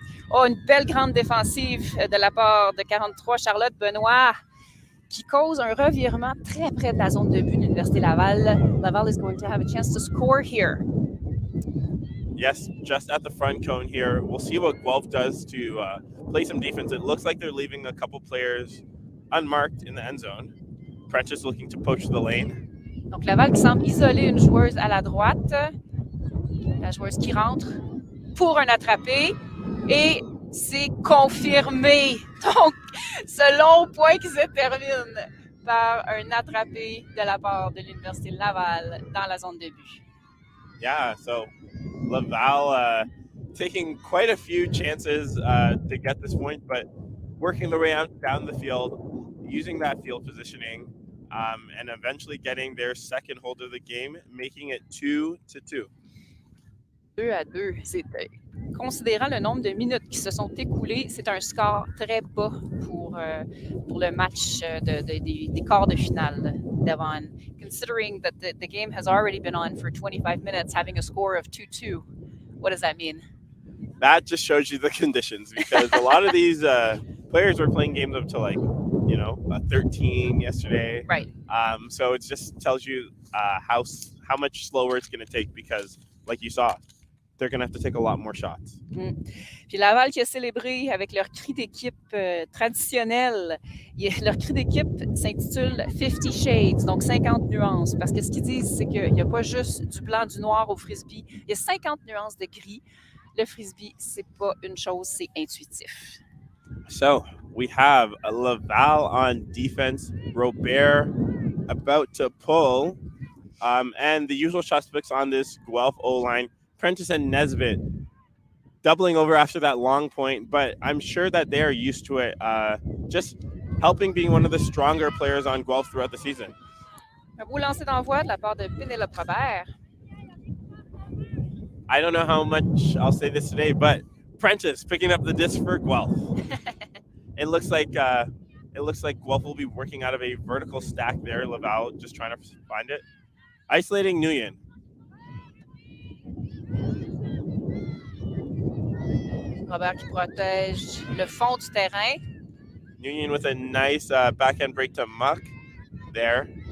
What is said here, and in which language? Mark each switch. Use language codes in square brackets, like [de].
[fr] Oh, une belle grande défensive de la part de 43 Charlotte Benoît qui cause un revirement très près de la zone de but de l'Université Laval. [en] Laval is going to have a chance to score here. Yes, just at the front cone here. We'll see what Guelph does to play some defense. It looks like they're leaving a couple players unmarked in the end zone. Prentice looking to poach the lane. [fr] Donc Laval qui semble isoler une joueuse à la droite. La joueuse qui rentre pour un attrapé. Et c'est confirmé. Donc, ce long point qui se termine par un attrapé de la part de l'Université Laval dans la zone de but. [en] Yeah, so Laval taking quite a few chances to get this point, but working their way out down the field, using that field positioning, and eventually getting their second hold of the game, making it 2-2. 2-2. [fr] Considérant le nombre de minutes qui se sont écoulées, c'est un score très bas pour le match des quarts de finale, Devon. [en] Considering that the game has already been on for 25 minutes, having a score of 2-2, what does that mean? That just shows you the conditions, because a lot of these players were playing games up to 13 yesterday. Right. So it just tells you how much slower it's going to take, because, like you saw, they're going to have to take a lot more shots. [fr] Puis Laval qui a célébré avec leur cri d'équipe traditionnel. Leur cri d'équipe s'intitule 50 Shades, donc 50 nuances. Parce que ce qu'ils disent, c'est qu'il n'y a pas juste du blanc, du noir au frisbee. Il y a 50 nuances de gris. Le frisbee, c'est pas une chose, c'est intuitif. [en] So we have a Laval on defense. Robert about to pull. And the usual suspects on this Guelph O-line, Prentice and Nesbitt, doubling over after that long point, but I'm sure that they are used to it, just helping being one of the stronger players on Guelph throughout the season. [fr] Un beau lancer d'envoi de la part de Pénélope Robert. [en] I don't know how much I'll say this today, but Prentice picking up the disc for Guelph. It looks like Guelph will be working out of a vertical stack there. Laval just trying to find it. Isolating Nguyen. [fr] Robert qui protège le fond du terrain. [en] Nguyen with a nice backhand break to Muck there.